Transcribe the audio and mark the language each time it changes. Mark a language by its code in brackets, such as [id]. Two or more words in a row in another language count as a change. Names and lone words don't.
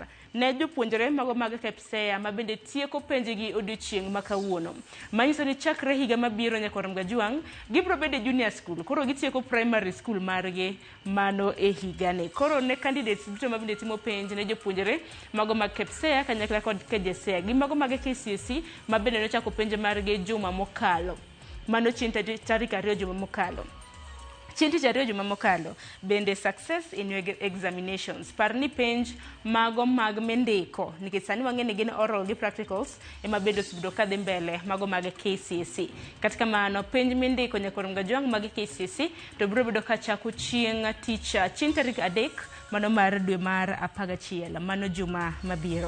[luo] Ne jopuonjre mago mag KPSEA mabende tieko penjgi odiochieng' makawuono, manyiso ni chakre higa mabiro Nyakoram gajwang gibiro bedo e [en] junior school, [luo] koro gitieko [en] primary school [luo] margi mano e higani. Koro ne candidates duto mabende timo penj ne jopuonjre mago mag KPSEA kanyakla kod KJSEA gi mago mag KCSE mabende nochako penj margi juma mokalo mano chieng' tarik 2 juma mokalo. Chieng' tich 2 juma mokalo bende [en] success in your examinations. [luo] Par ni penj mago mag mendiko nikech sani wang'eni gin oral gi practicals ema bende osebedo kadhi mbele mago mag KCSE. Kata kamano penj mendiko Nyakoram gajwang mag KCSE to biro bedo kachako chieng' tarik 3 mano mar dwe mar 11 mano juma mabiro.